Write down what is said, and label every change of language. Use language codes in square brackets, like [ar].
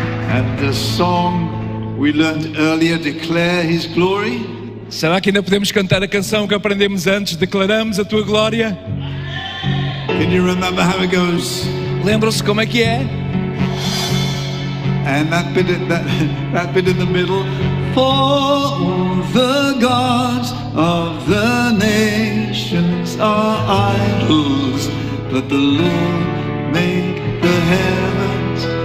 [en] And the song we learned earlier, Declare His Glory. [pt] Será que ainda podemos cantar a canção que aprendemos antes? Declaramos a tua glória. [en] Can you remember how it goes? [pt] Lembram-se como é que é? [en] And that bit in the middle. For the gods of the nations are idols, but the Lord made the heavens.